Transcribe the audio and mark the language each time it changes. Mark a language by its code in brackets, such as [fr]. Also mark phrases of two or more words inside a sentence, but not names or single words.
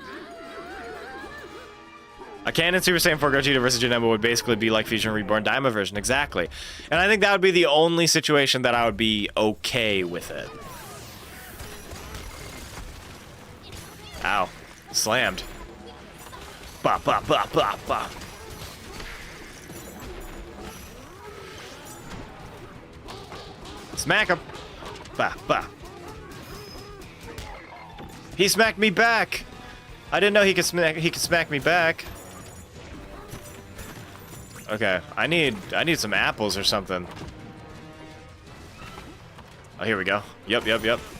[en] A canon Super Saiyan 4 Gogeta versus Janemba would basically be like Fusion Reborn Daima version, exactly. And I think that would be the only situation that I would be okay with it. Ow. Slammed. Ba ba ba ba ba. Smack him. Ba ba. He smacked me back. I didn't know he could smack me back. Okay, I need some apples or something. Oh, here we go. Yep.